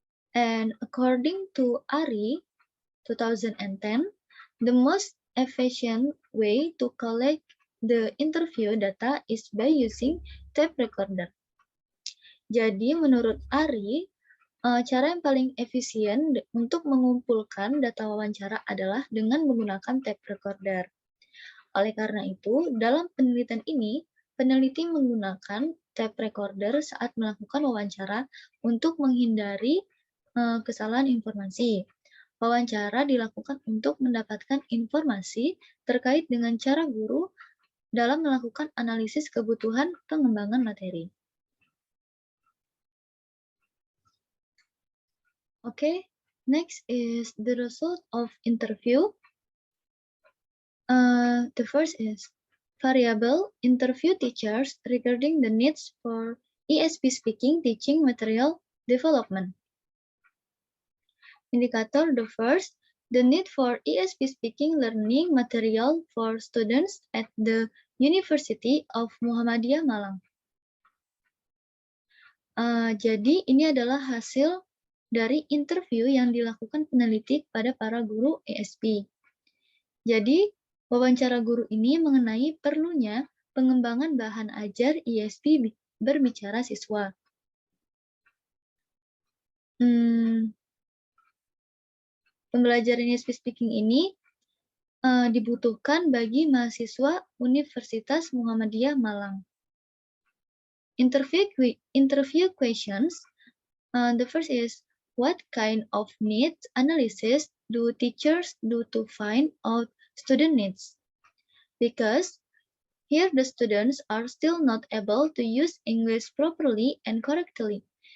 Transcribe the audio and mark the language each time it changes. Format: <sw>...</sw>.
<en>And according to ARI 2010, the most efficient way to collect the interview data is by using tape recorder.</en> <id>Jadi menurut ARI, cara yang paling efisien untuk mengumpulkan data wawancara adalah dengan menggunakan tape recorder. Oleh karena itu, dalam penelitian ini, peneliti menggunakan tape recorder saat melakukan wawancara untuk menghindari kesalahan informasi. Wawancara dilakukan untuk mendapatkan informasi terkait dengan cara guru dalam melakukan analisis kebutuhan pengembangan materi.</id> <en>Okay, next is the result of interview. The first is variable interview teachers regarding the needs for ESP speaking teaching material development. Indicator the first, the need for ESP speaking learning material for students at the University of Muhammadiyah Malang.</en> <id>Jadi ini adalah hasil dari interview yang dilakukan peneliti pada para guru ESP. Jadi wawancara guru ini mengenai perlunya pengembangan bahan ajar ESP berbicara siswa. Pembelajaran ESP speaking ini dibutuhkan bagi mahasiswa Universitas Muhammadiyah Malang.</id> <en>Interview questions. The first is, what kind of needs analysis do teachers do to find out student needs? Because here the students are still not able to use English properly and correctly.</en>